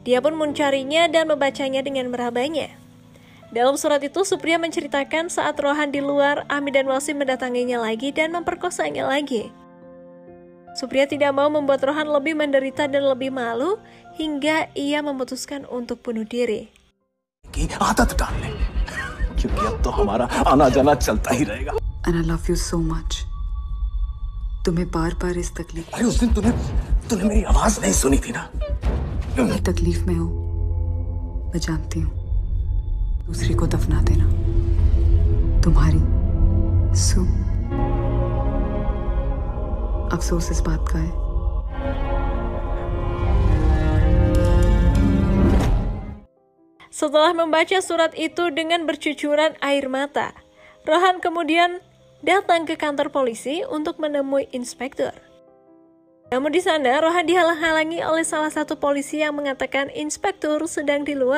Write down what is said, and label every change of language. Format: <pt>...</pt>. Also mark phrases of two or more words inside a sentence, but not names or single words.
<id>Dia pun mencarinya dan membacanya dengan merabanya. Dalam surat itu, Supriya menceritakan saat Rohan di luar, Amit dan Wasim mendatanginya lagi dan memperkosanya lagi. Supriya tidak mau membuat Rohan lebih menderita dan lebih malu, hingga ia memutuskan untuk bunuh diri.</id> <hi>आदत डाल ले क्योंकि अब तो हमारा आना जाना चलता ही रहेगा।</hi> <en>And I love you so much.</en> <hi>तुम्हें बार बार इस तकलीफ अरे उस दिन तूने मेरी आवाज नहीं सुनी थी ना। तकलीफ में हो, मैं जानती हूँ। दूसरी को दफना देना तुम्हारी सु अफसोस इस बात का है।</hi> <id>Setelah membaca surat itu dengan bercucuran air mata, Rohan kemudian datang ke kantor polisi untuk menemui inspektur. Namun di sana, Rohan dihalang-halangi oleh salah satu polisi yang mengatakan inspektur sedang di luar.</id>